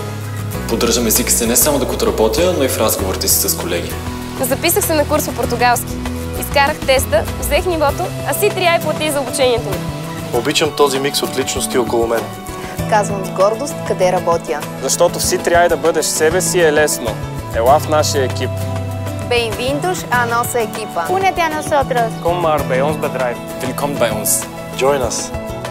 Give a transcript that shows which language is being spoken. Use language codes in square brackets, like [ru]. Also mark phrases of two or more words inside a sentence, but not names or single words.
[bg] Поддържам езика си не само докато работя, но и в разговорите си с колеги. Записах се на курс по португалски. Изкарах теста, взех нивото, а C3I плати за обучението ми. Обичам този микс от личности около мен. Казвам с гордост къде работя. Защото в C3I да бъдеш себе си е лесно. Ела в нашия екип. [pt] Bem-vindos à nossa equipa. [es] Únete a nosotros. [nl] Kom maar bij ons bedrijf. [de] Willkommen bei uns. [en] Join us!